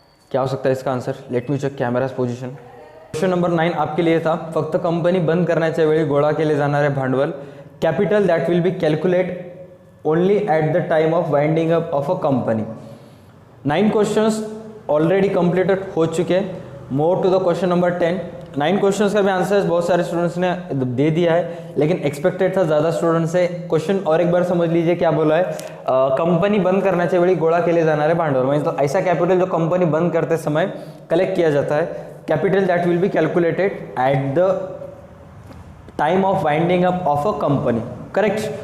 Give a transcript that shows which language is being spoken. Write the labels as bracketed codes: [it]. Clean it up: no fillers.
[hi] क्या हो सकता है इसका answer? [en] Let me check camera's position. [hi] Question number 9 आपके लिए था, [mr] फक्त कंपनी बंद करण्याच्या वेळी गोळा केले जाणारे भांडवल, [en] capital that will be calculated only at the time of winding up of a company। [hi] 9 questions already completed हो चुके हैं। [en] Move to the question number 10। [hi] 9 questions का भी आंसर बहुत सारे स्टूडेंट्स ने दे दिया है, लेकिन एक्सपेक्टेड था ज़्यादा स्टूडेंट्स से। क्वेश्चन और एक बार समझ लीजिए क्या बोला है, [mr] कंपनी बंद करण्याच्या वेळी गोळा केले जाणारे भांडवल, [hi] मीन्स तो ऐसा कैपिटल जो कंपनी बंद करते समय कलेक्ट किया जाता है, [en] capital that will be calculated at the time of winding up of a company, [hi] correct.